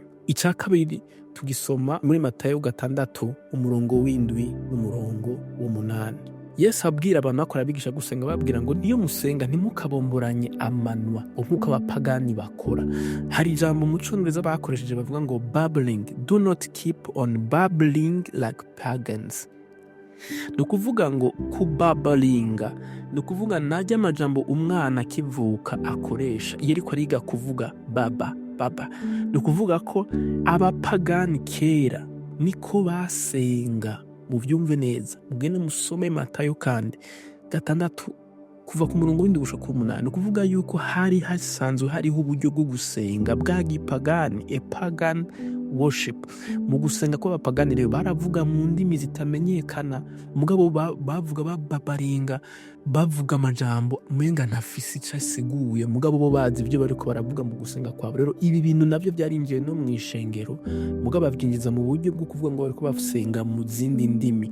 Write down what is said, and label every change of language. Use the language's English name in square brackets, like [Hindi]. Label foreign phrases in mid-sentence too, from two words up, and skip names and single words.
[Rundi] Ica kabiri tugisoma muri Matayo 6 umurongo w'7 n'umurongo w'8. Yesu abwira abantu bakora bigisha gusenga, babwira ngo niyo musenga ntimukabomboranye amanwa nk'uko abapagani bakora. Hari ijambo mu Congereza bakoresheje bavuga ngo babbling, [English] do not keep on babbling like pagans. [Rundi] Ni ukuvuga ngo kubabalinga, ni ukuvuga najya amajambo umwana akivuka akoresha iyo ariko ariga kuvuga baba. Ni ukuvuga ko abapagani kera niko basenga. Muvyumve neza, mugende musome Matayo kandi 6 kuva ku murongo w'indwi gushika ku 8. Ni ukuvuga yuko hari hasanzwe hariho uburyo bwo gusenga bwa gipagani, [English] a pagan worship. [Rundi] Mu gusenga kw'abapagani rero baravuga mu ndimi zitamenyekana, mugabo bavuga bababaringa, bavuga amajambo umenga ntafise ico asiguye, mugabo bo bazi ivyo bariko baravuga mu gusenga kwabo. Rero ibi bintu navyo vyarinjiye no mw'ishengero, mugabo bavyinjiza mu buryo bwo kuvuga ngo bariko basenga mu zindi ndimi.